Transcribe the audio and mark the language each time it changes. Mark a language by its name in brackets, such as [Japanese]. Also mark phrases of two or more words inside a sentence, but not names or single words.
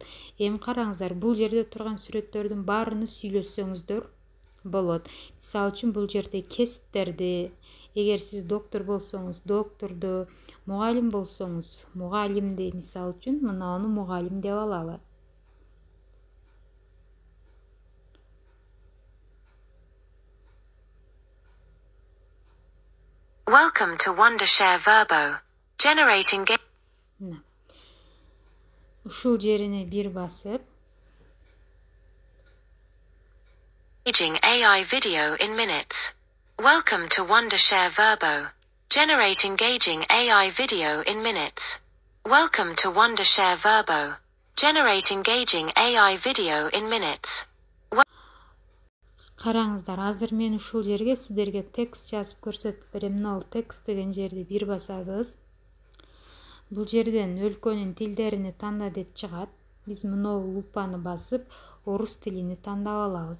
[Kyrgyz] Эми караңыздар, бул жерде турган сүрөттөрдүн баарыны сүйлөсөңүздөр болот. Мисалы үчүн бул жерде кесиптерди, эгер сиз доктор болсоңуз, докторду, мугалим болсоңуз, мугалимди, мисалы үчүн мынаны мугалим деп алалы. [English] Welcome to Wondershare Verbo. Generating [Kyrgyz] Ушул жерине бир басып, [English] Engaging AI video in minutes. Welcome to Wondershare Verbo. Generate engaging AI video in minutes. Welcome to Wondershare Verbo. Generate engaging AI video in minutes. [Kyrgyz] Караңыздар, азыр мен ушул жерге сиздерге текст жазып көрсөтүп берем. Нол текст деген жерди бир басабыз. Бул жерден өлкөнүн тилдерини танда деп чыгат. Биз мынау лупаны басып, орус тилини тандап алабыз.